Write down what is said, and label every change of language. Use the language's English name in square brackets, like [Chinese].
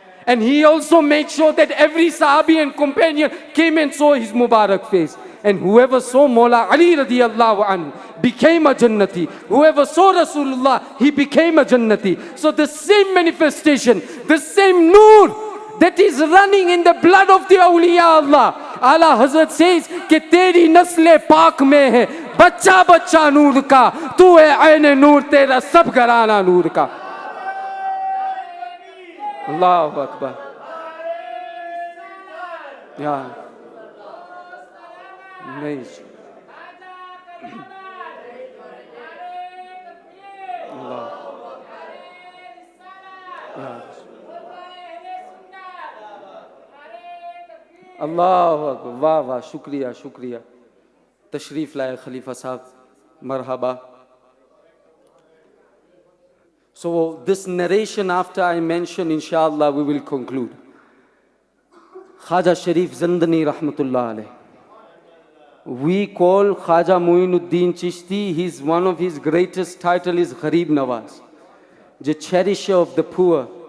[English] And he also made sure that every Sahabi and companion came and saw his Mubarak face. And whoever saw Mawla Ali radiyallahu anhu became a Jannati. Whoever saw Rasulullah, he became a Jannati. So the same manifestation, the same Noor that is running in the blood of the awliya Allah. Ala Hazrat says [Urdu] کہ تیری نسل پاک میں ہے بچہ بچہ نور کا تو ہے عین نور تیرا سب گھرانہ نور کا. اللہ اکبر. یا نہیں اللہ اللہ اکبر. واہ واہ, شکریہ شکریہ. تشریف لائے خلیفہ صاحب, مرحبا. [English] So this narration after I mention, inshallah, we will conclude. Khaja Sharif Zandani rahmatullah alayh. We call Khaja Muinuddin Chishti, one of his greatest title is Gharib Nawaz, the cherisher of the poor.